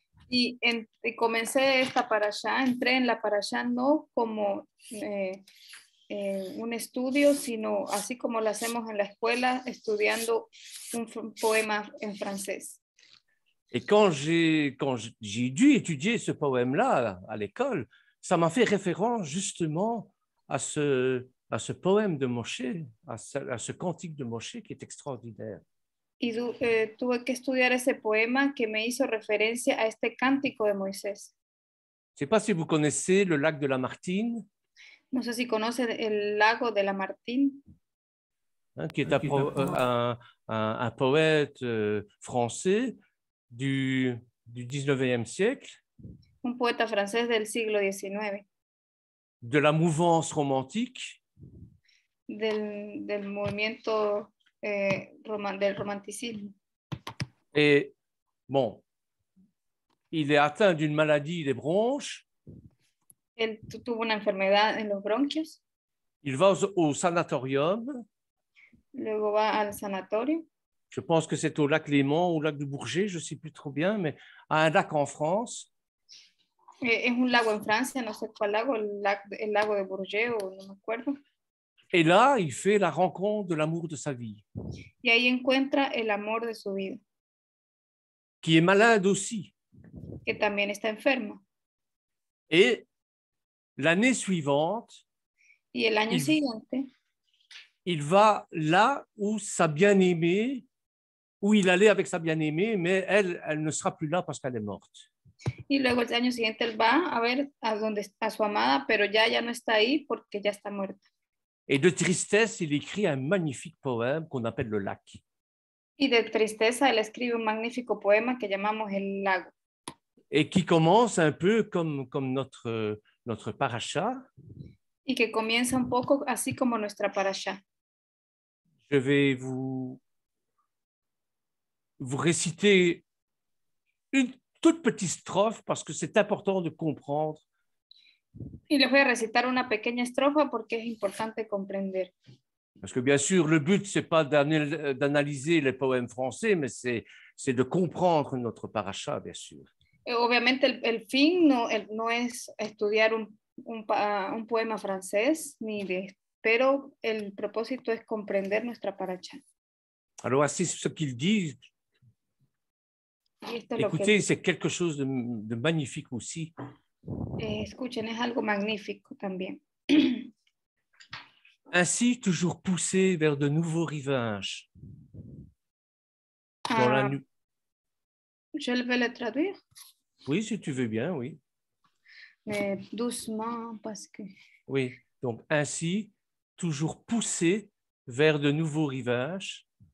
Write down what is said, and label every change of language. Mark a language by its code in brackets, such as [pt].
[es] Y comencé esta parashá, entré en la parashá no como un estudio, sino así como lo hacemos en la escuela, estudiando un poema en francés. [fr] Et quand j'ai dû étudier ce poème-là à l'école, ça m'a fait référence justement à ce poème de Moshe, à ce cantique de Moshe qui est extraordinaire. [es] Y tuve que estudiar ese poema que me hizo referencia a este cántico de Moisés. [fr] Je ne sais pas si vous connaissez le lac de la Martine. [es] No sé si conocen el lago de la Martine. [fr] Hein, qui est un poète français du 19e siècle. [es] Un poeta francés del siglo XIX. [fr] De la mouvance romantique. [es] Del movimiento del romanticisme. [fr] Et bon, il est atteint d'une maladie des bronches. [es] Él tuvo una enfermedad en los bronquios. [fr] Il va au sanatorium. [es] Luego va al sanatorio. [fr] Je pense que c'est au lac Léman ou au lac de Bourget, je ne sais plus trop bien, mais à un lac en France. [es] Es un lago en Francia, no sé cuál lago, el lago de Bourget o no me acuerdo. [fr] Et là, il fait la rencontre de l'amour de sa vie. [es] Y ahí encuentra el amor de su vida. [fr] Qui est malade aussi. [es] Que también está enferma. [fr] Et l'année suivante, [es] y el año siguiente, [fr] il va là où sa bien-aimée, où il allait avec sa bien-aimée, mais elle ne sera plus là parce qu'elle est morte. [es] Y luego el año siguiente él va a ver a su amada, pero ya no está ahí porque ya está muerta. [fr] Et de tristesse, il écrit un magnifique poème qu'on appelle le lac. [es] Y de tristeza, él escribe un magnífico poema que llamamos el lago. [fr] Et qui commence un peu comme notre paracha. [es] Y que comienza un poco así como nuestra parashá. [fr] Je vais vous réciter une toute petite strophe parce que c'est important de comprendre. [es] Y les voy a recitar una pequeña estrofa porque es importante comprender. [fr] Parce que bien sûr, le but, ce n'est pas d'analyser les poèmes français, mais c'est de comprendre notre paracha, bien sûr. [es] Obviamente el fin no es estudiar un poema francés, pero el propósito es comprender nuestra paracha. [fr] Alors, voici ce qu'il dit. Écoutez, c'est quelque chose de magnifique aussi. [es] Escuchen, es algo magnífico también. [fr] Ainsi, toujours poussé vers de nouveaux rivages. Je vais le traduire. Oui, si tu veux bien, oui. Mais doucement, parce que... Oui, Donc ainsi, toujours poussé vers de nouveaux rivages,